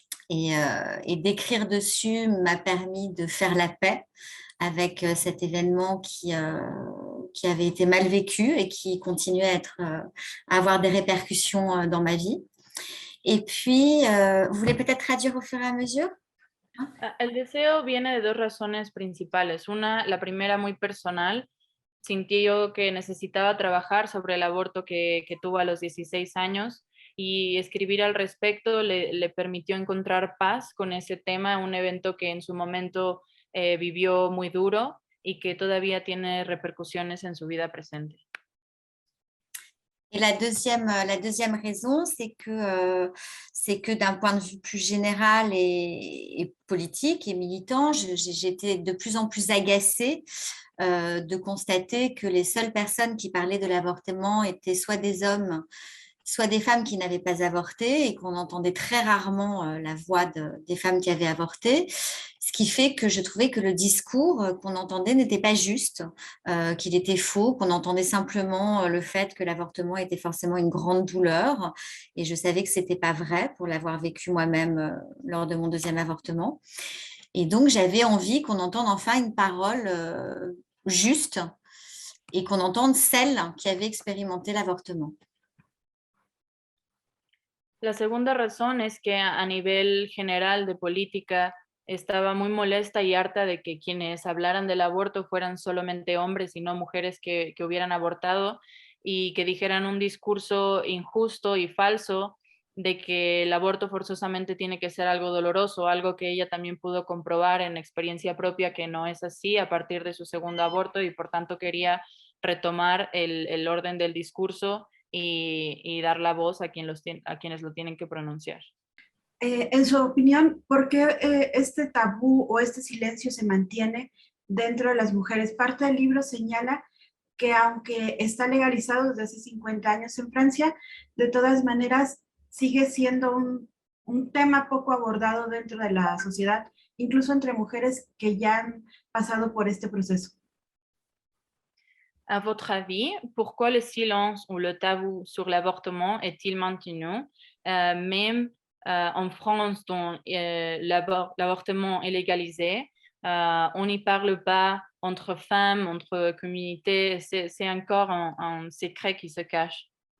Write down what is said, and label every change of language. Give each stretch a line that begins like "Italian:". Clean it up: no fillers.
French: Et d'écrire dessus m'a permis de faire la paix avec cet événement qui avait été mal vécu et qui continuait à avoir des répercussions dans ma vie. Et puis, vous voulez peut-être traduire au fur et à mesure?
Spanish: El deseo viene de dos razones principales. Una, la primera muy personal, sentí yo que necesitaba trabajar sobre el aborto que tuvo a los 16 años y escribir al respecto le permitió encontrar paz con ese tema, un evento que en su momento vivió muy duro y que todavía tiene repercusiones en su vida presente.
French: Et la deuxième raison, c'est que d'un point de vue plus général et politique et militant, j'étais de plus en plus agacée de constater que les seules personnes qui parlaient de l'avortement étaient soit des hommes, soit des femmes qui n'avaient pas avorté et qu'on entendait très rarement la voix des femmes qui avaient avorté. Ce qui fait que je trouvais que le discours qu'on entendait n'était pas juste, qu'il était faux, qu'on entendait simplement le fait que l'avortement était forcément une grande douleur. Et je savais que ce n'était pas vrai pour l'avoir vécu moi-même lors de mon deuxième avortement. Et donc, j'avais envie qu'on entende enfin une parole juste et qu'on entende celle qui avait expérimenté l'avortement.
Spanish: La segunda razón es que a nivel general de política estaba muy molesta y harta de que quienes hablaran del aborto fueran solamente hombres y no mujeres que hubieran abortado y que dijeran un discurso injusto y falso de que el aborto forzosamente tiene que ser algo doloroso, algo que ella también pudo comprobar en experiencia propia que no es así a partir de su segundo aborto y por tanto quería retomar el orden del discurso y dar la voz a quienes lo tienen que pronunciar. En su opinión, ¿por qué este tabú o este silencio se mantiene dentro de las mujeres? Parte del libro señala que aunque está legalizado desde hace 50 años en Francia, de todas maneras sigue siendo un tema poco abordado dentro de la sociedad, incluso entre mujeres que ya han pasado por este proceso.
French: À votre avis, pourquoi le silence ou le tabou sur l'avortement est-il maintenu, même en France, dont l'avortement est légalisé, on n'y parle pas entre femmes, entre communautés, c'est encore un secret qui se cache.